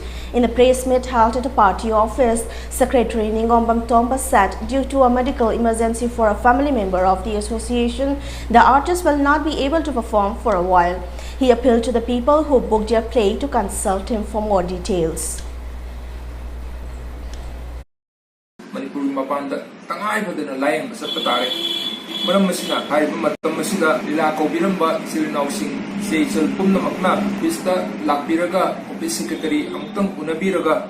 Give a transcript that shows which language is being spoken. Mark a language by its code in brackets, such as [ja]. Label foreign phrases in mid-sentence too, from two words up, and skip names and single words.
[en] In a press meet held at the party office, Secretary Ningombam Tomba said due to a medical emergency for a family member of the association, the artists will not be able to perform for a while. He appealed to the people who booked their play to consult him for more details. [mni] Manipur mapanda tangai padana layang masat tare maram masina hariba matam masida lila kaubiramba silnausing seisal pumnamakna bista lakbiraga [en] office secretary [mni] amtang unabiraga